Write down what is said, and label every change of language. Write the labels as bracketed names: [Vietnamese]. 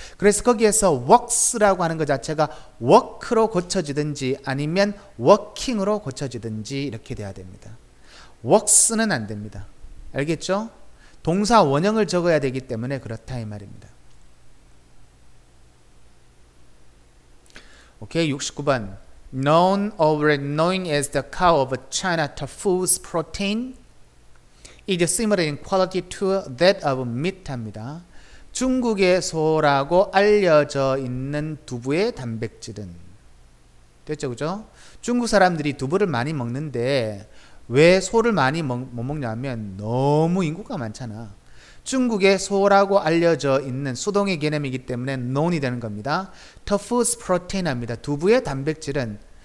[Korean] 그래서 거기에서 works라고 하는 것 자체가 work로 고쳐지든지 아니면 working으로 고쳐지든지 이렇게 돼야 됩니다. works는 안 됩니다. 알겠죠? 동사 원형을 적어야 되기 때문에 그렇다 이 말입니다. 오케이, 69번. [English] Known or knowing as the cow of China, tofu's protein is similar in quality to that of meat 합니다. [Korean] 중국의 소라고 알려져 있는 두부의 단백질은, 됐죠, 그죠? 중국 사람들이 두부를 많이 먹는데 왜 소를 많이 못 먹냐면 너무 인구가 많잖아. 중국의 소라고 알려져 있는 수동의 개념이기 때문에 known이 되는 겁니다. [English] tofu's protein [Korean] 합니다. 두부의 단백질은